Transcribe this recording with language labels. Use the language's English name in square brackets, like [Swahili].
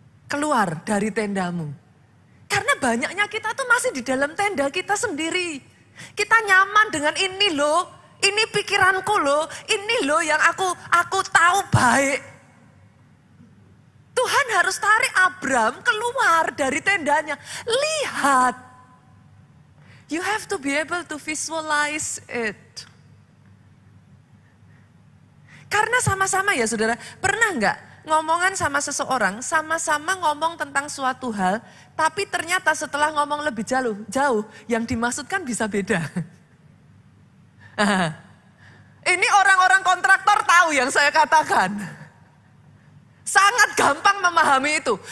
[Indonesian] Keluar dari tendamu. Karena banyaknya kita tuh masih di dalam tenda kita sendiri. Kita nyaman dengan ini loh, ini pikiranku loh, ini loh yang aku tahu baik. Tuhan harus tarik Abraham keluar dari tendanya. Lihat. [English] You have to be able to visualize it. [Indonesian] Karena sama-sama ya saudara, pernah enggak ngomongan sama seseorang, sama-sama ngomong tentang suatu hal, tapi ternyata setelah ngomong lebih jauh, yang dimaksudkan bisa beda. Ini orang-orang kontraktor tahu yang saya katakan. Sangat gampang memahami itu.